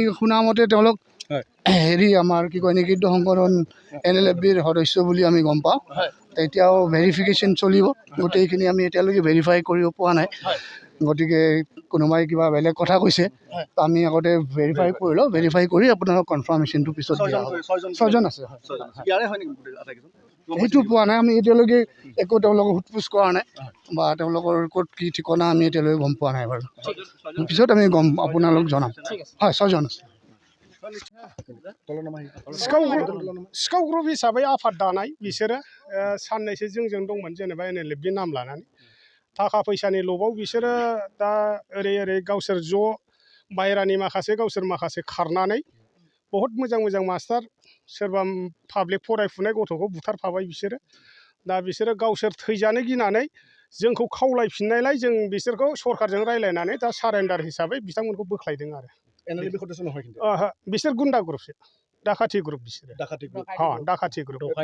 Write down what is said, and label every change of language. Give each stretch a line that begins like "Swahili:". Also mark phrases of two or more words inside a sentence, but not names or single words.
Assamese: শুনামতে তেওঁলোক হেৰি আমাৰ কি কয় নিষিদ্ধ সংগঠন NLFBৰ সদস্য বুলি আমি গম পাওঁ এতিয়াও ভেৰিফিকেশ্যন চলিব গোটেইখিনি আমি এতিয়ালৈকে ভেৰিফাই কৰিব পৰা নাই গতিকে কোনোবাই কিবা বেলেগ কথা কৈছে আমি আগতে ভেৰিফাই কৰি লওঁ ভেৰিফাই কৰি আপোনালোক কনফাৰ্মেশ্যনটো পিছত ছয়জন আছে সেইটো পোৱা নাই আমি এতিয়ালৈকে একো তেওঁলোকক সোধ-পোছ কৰা নাই বা তেওঁলোকৰ ক'ত কি ঠিকনা আমি এতিয়ালৈকে গম পোৱা নাই বাৰু পিছত আমি আপোনালোক জনাম হয় ছয়জন আছে
Bodo: सिखाव ग्रुप हिसाबै आफाद दानाय बिसोरो साननैसो जोंजों दंमोन जेनेबा NLFB नाम लानानै थाखा फैसानि लबाव बिसोरो दा ओरै गावसोर ज' बाहेरानि माखासे गावसोर माखासे खारनानै बहुत मोजां मोजां मास्टार सोरबा पाब्लिक फरायफुनाय गथ'खौ बुथारफाबाय बिसोरो दा बिसोरो गावसोर थैजानो गिनानै जोंखौ खावलायफिननायलाय जों बिसोरखौ सरकारजों रायलायनानै दा सारेन्डार हिसाबै बिथांमोनखौ बोख्लायदों आरो बिसोर गुन्डा ग्रुपसो डाकाति ग्रुप बिसोरो डाकाति ग्रुप